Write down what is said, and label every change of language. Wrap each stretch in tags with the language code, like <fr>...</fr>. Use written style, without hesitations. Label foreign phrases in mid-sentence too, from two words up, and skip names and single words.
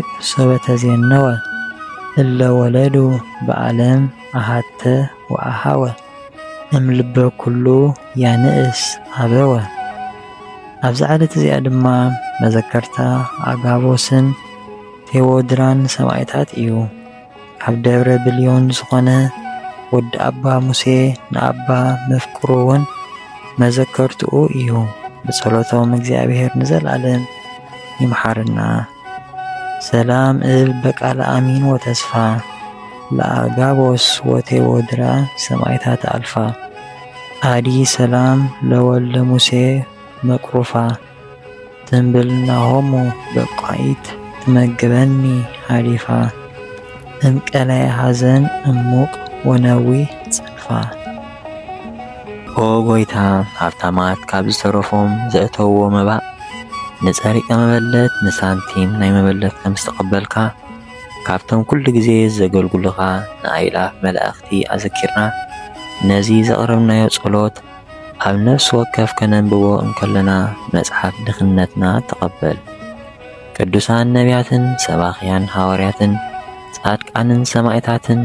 <gez>ሰበ ተዜነወ እለ ወለዱ ብዓለም ኣሃተ ወኣሃወ እምልበ ኩሉ ያንእስ ኣበወ።</gez> <ti>ኣብዚ ዓለት እዚኣ ድማ መዘከርታ ኣጋቦስን ቴዎድራን ሰማዕታት እዩ። ካብ ደብረ ብልዮን ዝኾነ ወዲ ኣባ ሙሴ ንኣባ መፍቅሩ እውን መዘከርትኡ እዩ። ብጸሎቶም እግዚኣብሔር ንዘለዓለም ይምሓርና።</ti> <gez>ሰላም እብል በቃለ አሚን ወተስፋ ለአጋቦስ ወቴዎድራ ሰማዕታት አልፋ አዲ ሰላም ለወልደ ሙሴ መቅሩፋ ትንብልናሆሙ በቋይት ትመግበኒ ሃሊፋ እምቀላይ ሐዘን እሙቅ ወነዊህ ጽልፋ።</gez> <ti>ኦ ጎይታ ሃብታማት ካብ ዝተረፎም ዘእተውዎ መባእ ንጸሪቀ መበለት ንሳንቲም ናይ መበለት ከም ዝተቐበልካ ካብቶም ኩሉ ግዜ ዘገልግሉኻ ንኣይላፍ መላእኽቲ ኣዘኪርና ነዚ ዘቕረብናዮ ጸሎት ኣብ ነፍሲ ወከፍ ከነንብቦ እንከለና መጽሓፍ ድኽነትና ተቐበል። ቅዱሳን ነቢያትን ሰባኽያን ሃዋርያትን ጻድቃንን ሰማዕታትን</ti>